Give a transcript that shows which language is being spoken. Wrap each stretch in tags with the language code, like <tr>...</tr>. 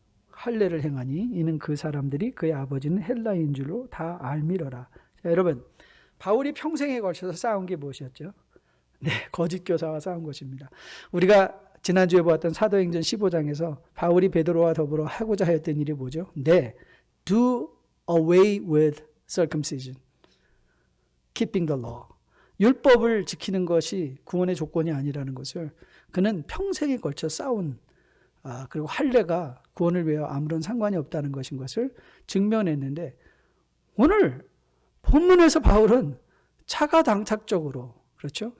<ko>할례를 행하니 이는 그 사람들이 그의 아버지는 헬라인 줄로 다 알미러라. 자, 여러분, 바울이 평생에 걸쳐서 쌓은 게 무엇이었죠? 네, 거짓 교사와 싸운 것입니다. 우리가 지난주에 보았던 사도행전 15장에서 바울이 베드로와 더불어 하고자 하였던 일이 뭐죠? 네,</ko> <en>do away with circumcision, keeping the law.</en> <ko>율법을 지키는 것이 구원의 조건이 아니라는 것을 그는 평생에 걸쳐 싸운, 그리고 할례가 구원을 위하여 아무런 상관이 없다는 것인 것을 증명했는데, 오늘 본문에서 바울은 차가당착적으로, 그렇죠?</ko>